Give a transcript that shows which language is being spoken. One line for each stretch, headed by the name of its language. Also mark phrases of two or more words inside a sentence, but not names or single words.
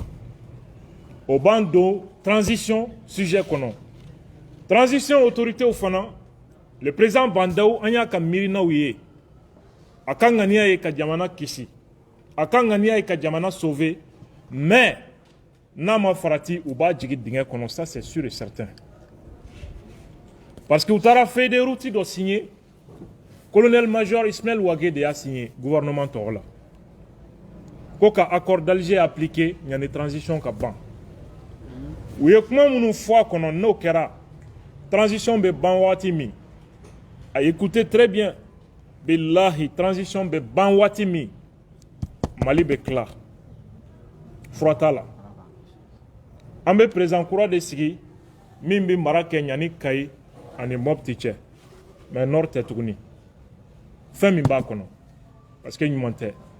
Bambara: O b'an don transition sujet kɔnɔ. Transition autoritéw fana
French: le président
Bambara: Bandaw an y'a ka miirinaw ye a ka ŋaniya ye ka jamana kisi a ka ŋaniya ye ka jamana sauver mais n'a ma farati u b'a jigin dingɛ kɔnɔ
French: ça c'est sûr et certain parce que
Bambara: u taara
French: feuille de route
Bambara: dɔ signé
French: colonel major
Bambara: Ismaël Ouagé de y'a signé gouvernement tɔgɔ la ko ka
French: accord d'Alger appliqué
Bambara: ɲani transition ka ban u ye kuma minnu fɔ a kɔnɔ n'o kɛra transition bɛ ban waati min a
French: écoutez très bien
Bambara: billahi transition bɛ ban waati min Mali bɛ tila fura t'a la an bɛ président kura de sigi min bɛ mara kɛ ɲani Kayi ani Mopti cɛ
French: mais nord
Bambara: tɛ tuguni fɛn min b'a kɔnɔ
French: parce que
Bambara: ɲuman tɛ